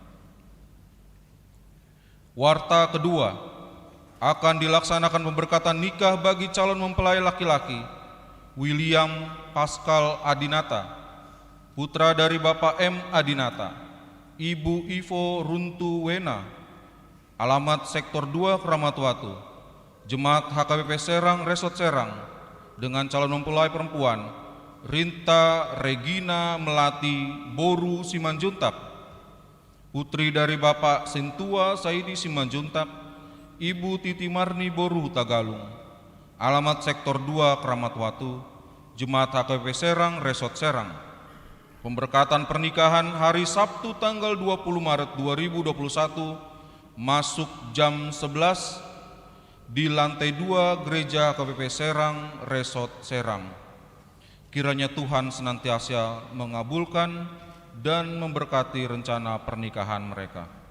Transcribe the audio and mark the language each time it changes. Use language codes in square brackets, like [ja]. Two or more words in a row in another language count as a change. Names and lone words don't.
[id] Warta kedua, akan dilaksanakan pemberkatan nikah bagi calon mempelai laki-laki William Pascal Adinata, putra dari Bapak M. Adinata, Ibu Ivo Runtu Wena. Alamat Sektor 2 Kramatwatu. Jemaat HKBP Serang Resort Serang dengan calon mempelai perempuan Rinta Regina Melati Boru Simanjuntak, putri dari Bapak Sintua Saidi Simanjuntak, Ibu Titi Marni Boru Tagalung. Alamat Sektor 2 Kramatwatu. Jemaat HKBP Serang Resort Serang. Pemberkatan pernikahan hari Sabtu tanggal 20 Maret 2021 masuk jam 11 di lantai 2 Gereja HKBP Serang Resort Serang. Kiranya Tuhan senantiasa mengabulkan dan memberkati rencana pernikahan mereka.